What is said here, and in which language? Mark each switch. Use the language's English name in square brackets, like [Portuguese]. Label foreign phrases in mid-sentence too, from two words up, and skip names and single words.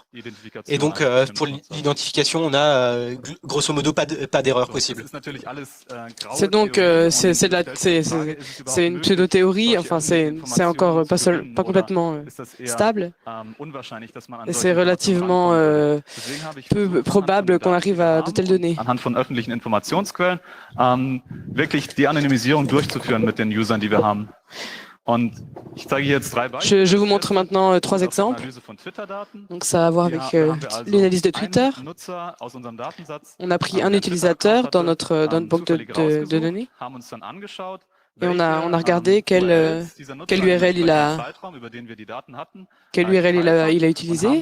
[French] Et donc, pour l'identification, on a grosso modo pas d'erreur possible. C'est donc c'est une pseudo-théorie, enfin c'est encore pas complètement stable. Et c'est relativement peu probable qu'on arrive à de telles données. [German] Anhand von öffentlichen Informationsquellen wirklich die Anonymisierung durchzuführen mit den Usern, die wir haben. Und ich zeige jetzt 3 Beispiele. [French] Je vous montre maintenant 3 exemples. Donc ça a à voir avec l'analyse de Twitter. On a pris un utilisateur dans notre banque de données. Et on a regardé quelle URL il a utilisé.